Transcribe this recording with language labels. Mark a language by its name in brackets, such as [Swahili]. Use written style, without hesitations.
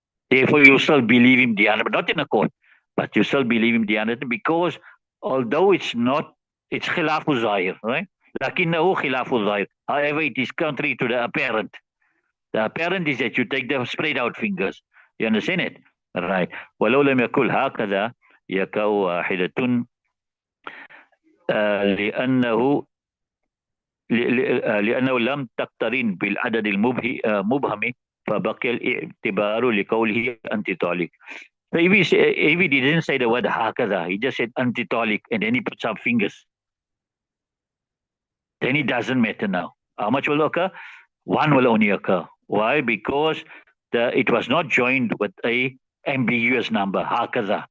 [English] Therefore, you still believe him the other, but not in a court, but you still believe him the other, because although it's not, it's khilafu zahir, right? [Arabic] لكنه خلاف الظاهر. [English] However, it is contrary to the apparent. The apparent is that you take the spread out fingers. You understand it? Right. [Arabic] ولو لم يكن هكذا يكا واحدة لأنه لأنه لم تقترن بالعدد المبهم فبقي الاعتبار لقوله antitolic. [English] So if he didn't say the word هكذا, he just said antitolic, and then he puts up fingers, then it doesn't matter now. How much will occur? One will only occur. Why? Because it was not joined with a ambiguous number, hakaza.